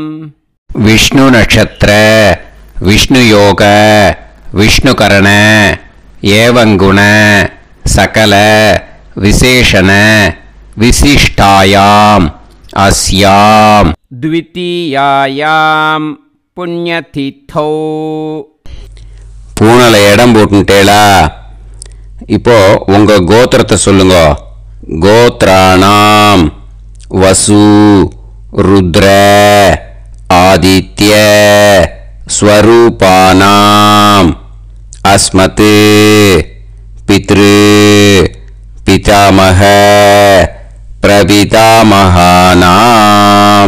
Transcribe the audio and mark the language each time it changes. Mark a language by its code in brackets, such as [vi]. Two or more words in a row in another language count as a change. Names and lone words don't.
[sa] विष्णु नक्षत्र विष्णु योग विष्णुकरण एवं गुण सकल विशेषण विशिष्टायाम् अस्याम् द्वितीयायां पुण्यतिथौ. [ta] பூனல இடம் போட்டுட்டேளா? இப்போ உங்க கோத்திரத்தை சொல்லுங்க. [sa] गोत्राणाम् वसु रुद्र आदित्य स्वरूपाणाम् अस्मत् पितृ पितामह प्रपितामहानाम्.